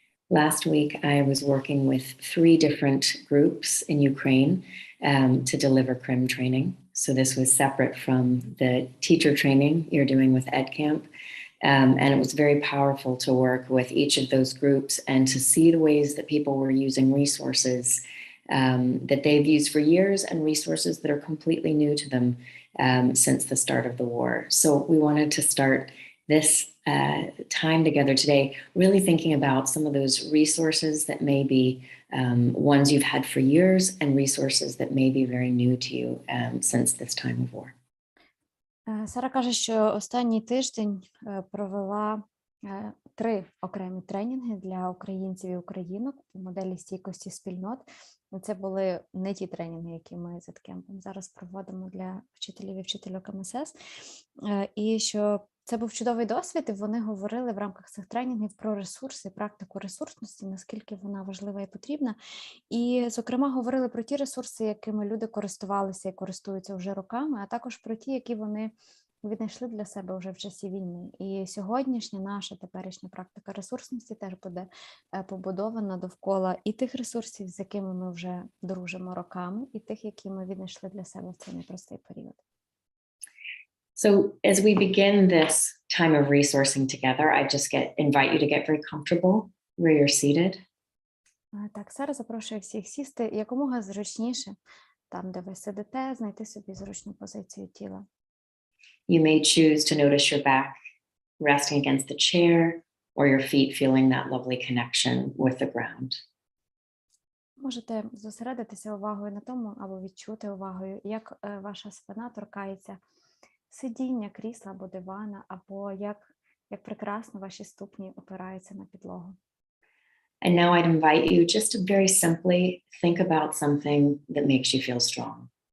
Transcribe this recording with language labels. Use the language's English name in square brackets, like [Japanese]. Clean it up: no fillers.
[English] Last week, I was working with 3 different groups in Ukraine to deliver CRIM training. So this was separate from the teacher training you're doing with EdCamp. And it was very powerful to work with each of those groups and to see the ways that people were using resources that they've used for years and resources that are completely new to them since the start of the war. So we wanted to start this time together today, really thinking about some of those resources that may be ones you've had for years and resources that may be very new to you since this time of war. [Ukrainian] Сара каже, що останній тиждень провела 3 окремі тренінги для українців і українок по моделі стійкості спільнот. Це були не ті тренінги, які ми з EdCamp'ом зараз проводимо для вчителів і вчительок МСС. І що це був чудовий досвід, і вони говорили в рамках цих тренінгів про ресурси, практику ресурсності, наскільки вона важлива і потрібна. І, зокрема, говорили про ті ресурси, якими люди користувалися і користуються вже роками, а також про ті, які вони віднайшли для себе вже в часі війни. І сьогоднішня наша теперішня практика ресурсності теж буде побудована довкола і тих ресурсів, з якими ми вже дружимо роками, і тих, які ми віднайшли для себе в цей непростий період. [English] So as we begin this time of resourcing together, I just invite you to get very comfortable where you're seated. [Ukrainian] Так, Сара запрошує всіх сісти якомога зручніше, там, де ви сидите, знайти собі зручну позицію тіла. [English] You may choose to notice your back resting against the chair or your feet feeling that lovely connection with the ground. [Ukrainian] Можете зосередитися увагою на тому або відчути увагою, як ваша спина торкається сидіння, крісла або дивана, або як прекрасно ваші ступні опираються на підлогу. [English] And now I'd invite you just to very simply think about something that makes you feel strong.